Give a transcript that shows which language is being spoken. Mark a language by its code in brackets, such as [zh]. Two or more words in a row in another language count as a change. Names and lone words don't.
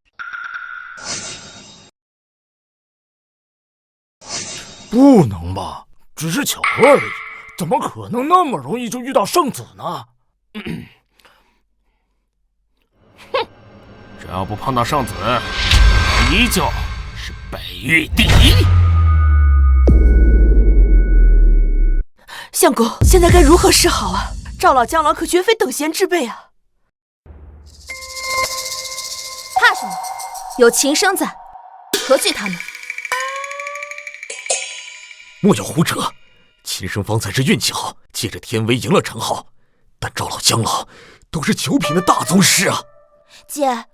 [zh] 不能吧，只是巧合而已，怎麼可能那麼容易就遇到聖子呢？哼，只要不碰到聖子，我依舊是北域第一。相公，現在該如何是好啊？趙老、江老可絕非等閒之輩啊！怕什麼？有秦聲在，何懼他們？莫要胡扯！秦聲方才是運氣好，借着天威贏了陳浩，但趙老、江老都是九品的大宗師啊！